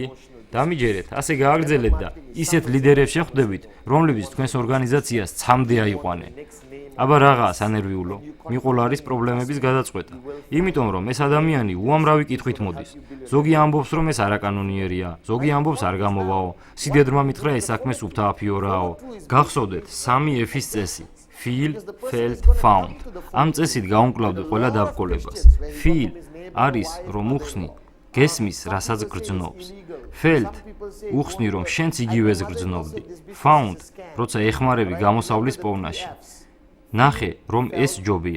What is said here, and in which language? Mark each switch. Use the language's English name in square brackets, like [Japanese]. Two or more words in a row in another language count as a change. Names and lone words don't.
[Georgian] დამიჯერეთ, ასე გააგრძელეთ და ისეთ ლიდერებს შეხვდებით, რომლებიც თქვენს ორგანიზაციას ცამდე აიყვანენ. აბა რაღაცა სანერვიულო, მიყოლა არის პრობლემების გადაწყვეტა. იმიტომ რომ ეს ადამიანი უამრავი კითხვით მოდის. ზოგი ამბობს რომ ეს არაკანონიერია, ზოგი ამბობს არ გამოვაო, სიდედრმა მითხრა ეს საქმე სუბთააფიორაო. გახსოვდეთ 3F-ის წესი. [English] Feel, felt, found. [Georgian] ამ წესით გაუმკლავდი ყველა დაბრკოლებას. Feel არის რომ უხსნი გესმის რასაც გრძნობს. Felt უხსნი რომ შენც იგივეს გრძნობდი. Found როცა ეხმარები გამოსავლის პოვნაში. ნახე რომ ეს ჯობია.